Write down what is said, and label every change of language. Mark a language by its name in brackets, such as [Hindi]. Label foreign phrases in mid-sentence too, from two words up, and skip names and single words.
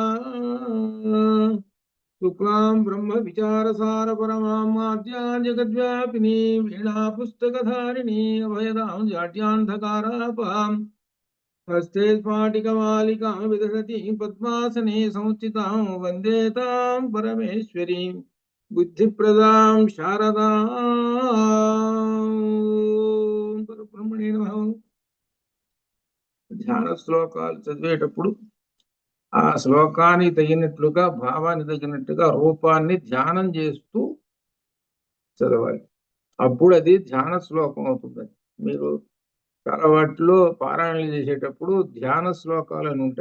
[Sanskrit] शुक्लां ब्रह्म विचारसार परमाद्यां जगद्व्यापिनी वीणा पुस्तकधारिणी अभयदां जाड्यान्धकारापहां हस्ते स्फाटिकमालिकां विदधती पद्मासने संस्थितां वन्दे तां परमेश्वरीं बुद्धिप्रदां शारदां परब्रह्मणे नमः। [Telugu] ధ్యాన శ్లోకాలు చదివేటప్పుడు ఆ శ్లోకానికి తగినట్లుగా భావానికి తగినట్టుగా రూపాన్ని ధ్యానం చేస్తూ చదవాలి. అప్పుడు అది ధ్యాన శ్లోకం అవుతుంది. మీరు చాలా వాటిలో పారాయణలు చేసేటప్పుడు ధ్యాన శ్లోకాలు అని ఉంటాయి.